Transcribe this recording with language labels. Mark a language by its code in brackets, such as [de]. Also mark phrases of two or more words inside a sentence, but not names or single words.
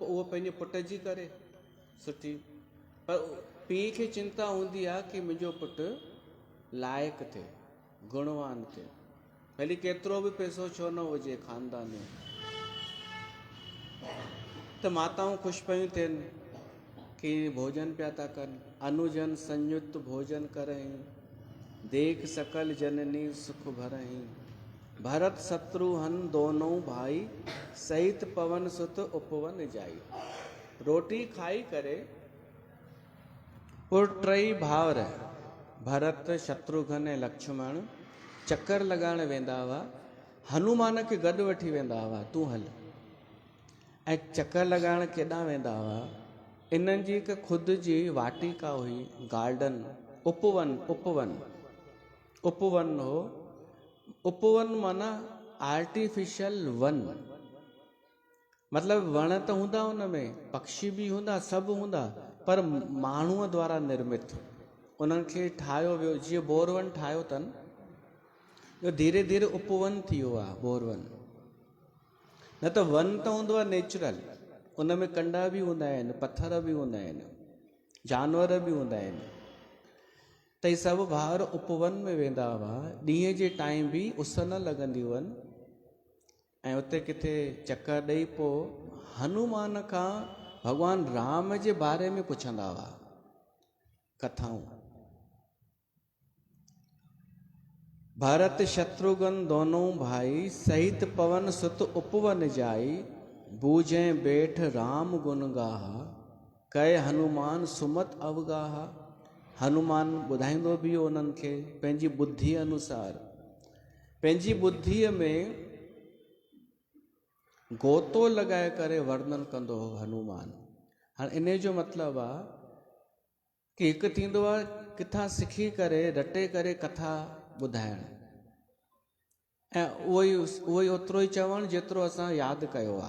[sd] पोइ उहो पंहिंजे पुट जी करे सुठी। पर पीउ खे चिंता हूंदी आहे कि मुंहिंजो पुटु लाइक़ु थिए, गुणवान थिए, भली केतिरो बि पैसो छो न हुजे ख़ानदान में। त माताऊं ख़ुशि पियूं थियनि कि भोजन पिया था कनि। [awa] अनुजन संयुक्त भोजन करहीं, देख सकल जननी सुख भरहीं। भरत शत्रुघ्न दोनों भाई, सहित पवन सुत उपवन जाई। [sd] रोटी खाई करे टई भाउर भरत, शत्रुघ्न ऐं लक्ष्मण चक्कर लॻाइण वेंदा हुआ। हनुमान खे गॾु वठी वेंदा हुआ, तूं हल। ऐं चक्कर लॻाइण केॾांहुं वेंदा हुआ? इन्हनि जी हिकु ख़ुदि जी वाटिका हुई, गार्डन, उपवन हो। उपवन माना आर्टिफिशियल वन, मतिलबु वण त हूंदा हुन में, पक्षी बि हूंदा, सभु हूंदा, पर माण्हूअ द्वारा निर्मित उन्हनि खे ठाहियो वियो। जीअं बोरवन ठाहियो अथनि, इहो धीरे धीरे उपवन थी वियो आहे बोरवन। न त वन त हूंदो आहे नेचुरल, उन में कंडा बि हूंदा आहिनि, पथर बि हूंदा आहिनि, जानवर बि हूंदा आहिनि। त ही सभु भाउर उपवन में वेंदा हुआ। ॾींहं जे टाइम बि उस न लॻंदी हुअनि ऐं उते किथे चकर ॾेई पोइ हनुमान खां भॻवानु राम जे बारे में पुछंदा हुआ कथाऊं। [awa] भरत शत्रुघ्न दोनों भाई, सहित पवन सुत उपवन जाई। बूझे बेठ राम गुण गाहा, कहे हनुमान सुमत अवगाहा। [sd] हनुमान ॿुधाईंदो बि हो उन्हनि खे पंहिंजी बुद्धि अनुसार। पंहिंजी बुद्धीअ में गोतो लॻाए करे वर्णन कंदो हो हनुमान। हाणे इन जो मतिलबु आहे कि हिकु थींदो आहे किथां सिखी करे रटे करे कथा ॿुधाइण, ऐं उहो ई ओतिरो ई चवणु जेतिरो असां यादि कयो आहे।